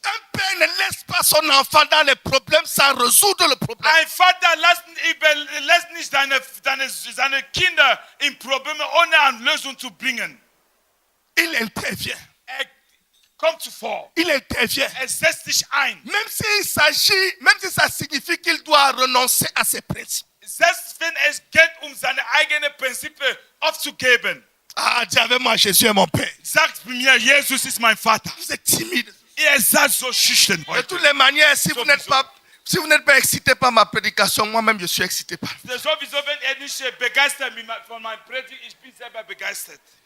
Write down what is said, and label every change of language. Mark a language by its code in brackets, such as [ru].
[fr] Un père ne laisse pas son enfant dans les problèmes sans résoudre le problème. [de] Ein Vater lässt nicht seine Kinder in Probleme ohne eine Lösung zu bringen. [fr] Il intervient. [de] Kommt zuvor. [fr] Il intervient. [de] Setzt sich ein. [fr] Même si ça signifie qu'il doit renoncer à ses principes. [de] Selbst wenn es geht, seine eigenen Prinzipien aufzugeben. [fr] Ah, dis avec moi, Jésus est mon Père. [de] Sagt mir, Jesus ist mein Vater. [fr] Vous êtes timide. [de] Ihr seid so schüchtern [fr] De [de] heute. [fr] toutes les manières, si vous n'êtes pas excité par ma prédication, moi-même je suis excité par vous. [de] Sowieso, wenn nicht begeistert von meinem Predigt, ich bin selber begeistert.